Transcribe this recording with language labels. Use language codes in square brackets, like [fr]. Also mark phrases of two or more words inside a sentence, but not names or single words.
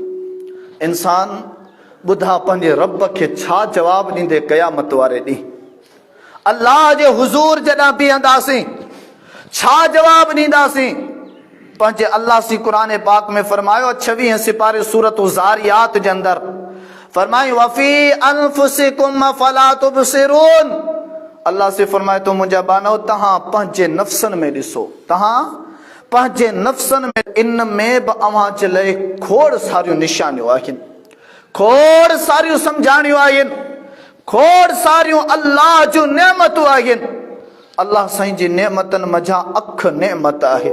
[sd] इंसान ॿुधा पंहिंजे रब खे छा जवाबु ॾींदे क़यामत वारे ॾींहुं। अल्लाह जे हुज़ूर जॾहिं बीहंदासीं छा जवाबु ॾींदासीं? पंहिंजे अल्लाह सी क़ुरान पाक में फरमायो 26 सिपारे सूरत ज़ारियात जे अंदरि फरमाई [ar] وفي أنفسكم أفلا تبصرون. [sd] अल्लाह से फरमाए तो मुंहिंजा बानो तव्हां पंहिंजे नफ़्सनि में ॾिसो, तव्हां पंहिंजे नफ़्सनि में, इन में बि अव्हां जे लाइ खोड़ सारियूं निशानियूं आहिनि, खोड़ सारियूं सम्झाणियूं आहिनि, खोड़ सारियूं अल्लाह जूं नेमतूं आहिनि। अल्लाह साईं जी नेमतनि मझा अख नेमत आहे।